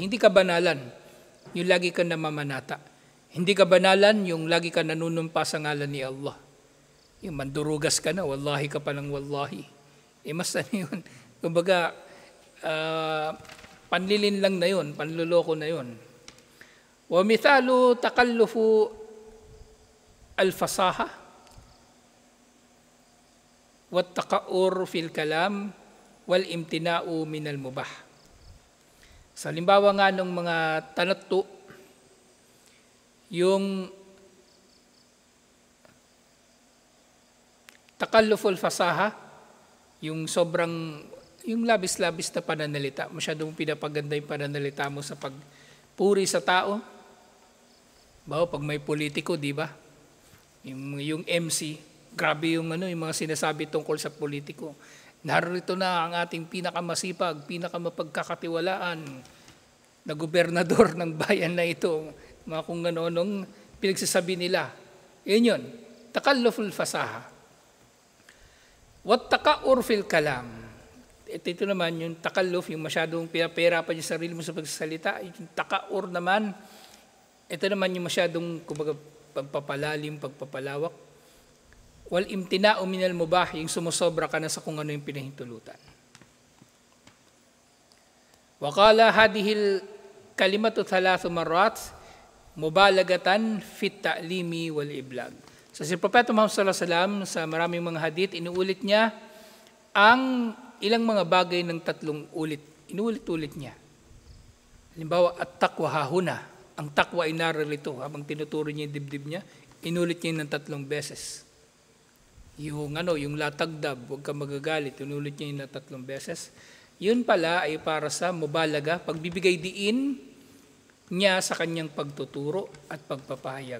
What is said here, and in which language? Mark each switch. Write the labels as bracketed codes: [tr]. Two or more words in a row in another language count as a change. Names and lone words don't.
[tl] Hindi ka banalan, yung lagi ka namamanata. Hindi ka banalan, yung lagi ka nanunumpa sa ngalan ni Allah. Yung mandurugas ka na, wallahi ka palang wallahi. Mas yun. Kumbaga, panlilin lang na yun, panluloko na yun. [ar] ومثال تكلف الفصاحة والتقعر في الكلام والامتناع من المباح. [tl] Sa halimbawa nga ng mga tanattu, yung [ar] تكلف الفصاحة, [tl] yung sobrang, yung labis-labis na pananalita, masyadong pinapaganda yung pananalita mo sa pagpuri sa tao. Pag may politiko, di ba? Yung MC, grabe yung yung mga sinasabi tungkol sa politiko. Narito na ang ating pinakamasipag, pinakamapagkakatiwalaan na gobernador ng bayan na ito. Mga kung anong pinagsasabi nila. Yun. [ar] تكلف الفصاحة. والتقعر في الكلام. [tl] Ito naman yung takalluf, yung masyadong pinapera pa yung sarili mo sa pagsasalita. Yung taqa'ur naman, ito naman yung masyadong pagpapalalim, pagpapalawak. [ar] والامتناع من المباح, [tl] yung sumusobra ka na sa kung ano yung pinahintulutan. [ar] وقال هذه الكلمة ثلاث مرات مبالغة في التعليم والإبلاغ. [tl] So si Propeta Muhammad [ar] صلى الله عليه وسلم [tl] sa maraming mga hadith, inuulit niya ang ilang mga bagay ng 3 ulit. Inuulit-ulit niya. Halimbawa, [ar] التقوى هاهنا. [tl] Ang taqwa ay naririto habang tinuturo niya yung dibdib niya, inulit niya ng 3 beses. Yung latagdab, huwag ka magagalit, inulit niya yung 3 beses. Yun pala ay para sa mubalaga, pagbibigay diin niya sa kanyang pagtuturo at pagpapahayag.